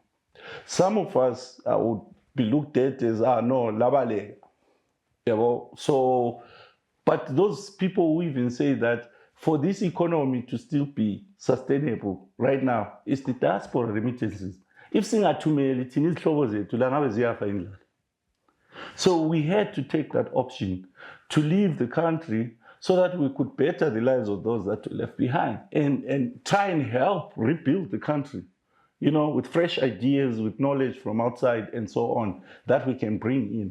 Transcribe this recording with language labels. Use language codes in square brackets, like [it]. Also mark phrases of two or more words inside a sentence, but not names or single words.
[en] Some of us would be looked at as, no, labale. So, but those people who even say that for this economy to still be sustainable right now, it's the diaspora remittances. [nd] If singathumeli thina izihlobo zethu la ngabe ziyafa indlala. [en] So we had to take that option to leave the country so that we could better the lives of those that were left behind and try and help rebuild the country, with fresh ideas, with knowledge from outside and so on that we can bring in.